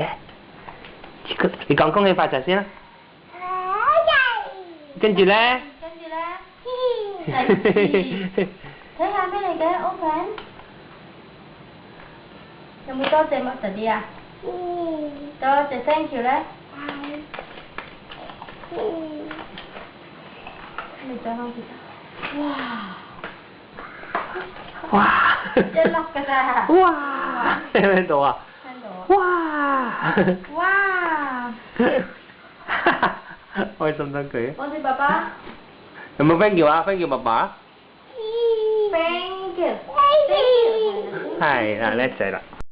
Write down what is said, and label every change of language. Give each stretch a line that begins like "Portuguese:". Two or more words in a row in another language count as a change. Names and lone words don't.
Cantonese: 你講恭喜發財先啦。跟住咧？睇下咩嚟嘅 ？Open。有冇多謝乜特啲啊？多謝
English: thank you
Cantonese: 咧。你再攞幾多？哇！一粒㗎咋？哇！聽唔聽到啊？聽到啊！哇！開心得佢。望住爸爸。有冇
English: thank you
Cantonese: 啊 ？
English: thank you
Cantonese: 爸爸。
English: Thank you。
Cantonese: 係啦，叻仔啦。